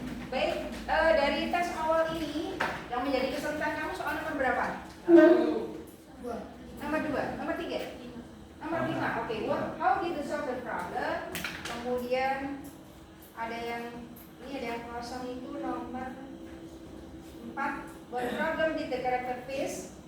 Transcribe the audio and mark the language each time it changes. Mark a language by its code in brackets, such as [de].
[id] Baik, dari tes awal ini yang menjadi kesulitan kamu soal nomor berapa? Nomor 2, nomor 3, nomor 5. [en] Oke, how did you solve the problem? [id] Kemudian ada yang ini ada yang kosong itu nomor 4. [en] What problem did the character face?